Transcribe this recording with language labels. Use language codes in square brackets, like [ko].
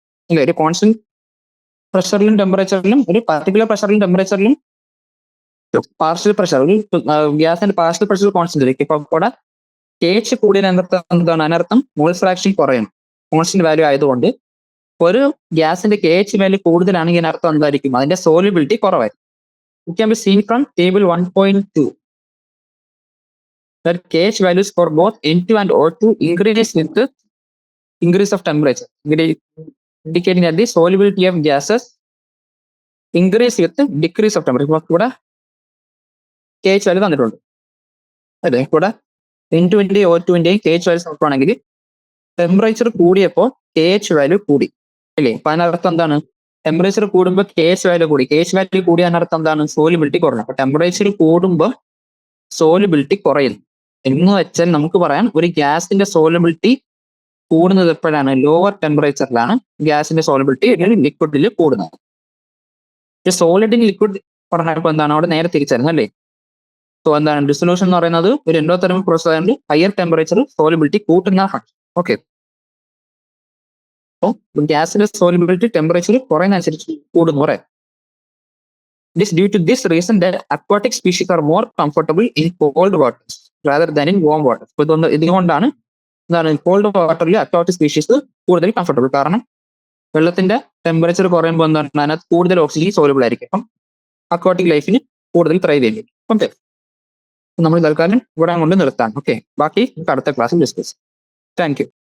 [ml] ഇല്ല, ഒരു കോൺസ്റ്റന്റ് പ്രഷറിലും ടെമ്പറേച്ചറിലും, ഒരു പർട്ടിക്കുലർ പ്രഷറിലും ടെമ്പറേച്ചറിലും പാർഷ്യൽ പ്രഷർ, ഒരു ഗ്യാസിന്റെ പാർഷ്യൽ പ്രഷർ കോൺസ്റ്റന്റ് ആയിരിക്കും. ഇപ്പൊ ഇവിടെ KH കൂടിയ അനർത്ഥം എന്താണ്? അതിനർത്ഥം മോൾ ഫ്രാക്ഷൻ കുറയണം കോൺസ്റ്റന്റ് വാല്യൂ ആയതുകൊണ്ട്. ഒരു ഗ്യാസിന്റെ KH വാല്യൂ കൂടുതലാണെങ്കിൽ അതിനർത്ഥം എന്തായിരിക്കും? അതിന്റെ സോലിബിലിറ്റി കുറവായിരിക്കും. [en] It can be seen from table 1.2. that KH values for both N2 and O2 increase with the increase of temperature, indicating that the solubility of gases increase with the decrease of temperature. [ml] ഇപ്പോൾ ഇവിടെ KH value തന്നിട്ടുണ്ട് അല്ലേ? ഇവിടെ N2ന്റെയും O2ന്റെയും KH value നോക്കുകയാണെങ്കിൽ temperature കൂടിയപ്പോൾ KH value കൂടി അല്ലേ? അപ്പൊ അതിനർത്ഥം എന്താണ്? ടെമ്പറേച്ചർ കൂടുമ്പോൾ KH വാല്യൂ കൂടി. KH വാല്യൂ കൂടി അതിനർത്ഥം എന്താണ്? സോലിബിലിറ്റി കുറഞ്ഞു. അപ്പൊ ടെമ്പറേച്ചർ കൂടുമ്പോൾ സോലിബിലിറ്റി കുറയുന്നു എന്ന് വെച്ചാൽ നമുക്ക് പറയാം ഒരു ഗ്യാസിന്റെ സോലിബിലിറ്റി കൂടുന്നത് എപ്പോഴാണ്? ലോവർ ടെമ്പറേച്ചറിലാണ് ഗ്യാസിന്റെ സോലിബിലിറ്റി ലിക്വിഡിൽ കൂടുന്നത്. സോളിഡ് ലിക്വിഡ് പറഞ്ഞപ്പോൾ എന്താണ്? അവിടെ നേരെ തിരിച്ചായിരുന്നു അല്ലേ? സോ എന്താണ് ഡിസൊല്യൂഷൻ എന്ന് പറയുന്നത്? ഒരു എൻഡോതെർമിക് പ്രോസസ് ആയതുകൊണ്ട് ഹയർ ടെമ്പറേച്ചർ സോലിബിലിറ്റി കൂട്ടുന്ന ഫംഗ്ഷൻ. ഓക്കെ, അപ്പോൾ ഗ്യാസിന്റെ സോലിബിലിറ്റി ടെമ്പറേച്ചർ കുറയുന്നതനുസരിച്ച് കൂടുന്നു പറയാം. [en] It is due to this reason that aquatic species are more comfortable in cold waters rather than in warm waters. [ml] ഇതുകൊണ്ടാണ് എന്താണ് കോൾഡ് വാട്ടറിൽ അക്വാറ്റിക് സ്പീഷീസ് കൂടുതൽ കംഫർട്ടബിൾ. കാരണം വെള്ളത്തിന്റെ ടെമ്പറേച്ചർ കുറയുമ്പോൾ എന്താണ് അതിനകത്ത് കൂടുതൽ ഓക്സിജൻ സോലബിൾ ആയിരിക്കും. അപ്പം അക്വാറ്റിക് ലൈഫിന് കൂടുതൽ ത്രൈവ് ചെയ്യും. ഓക്കെ, നമ്മൾ തൽക്കാലം ഇവിടെ കൊണ്ട് നിർത്താം. ഓക്കെ, ബാക്കി അടുത്ത ക്ലാസ്സിൽ ഡിസ്കസ്. Thank you.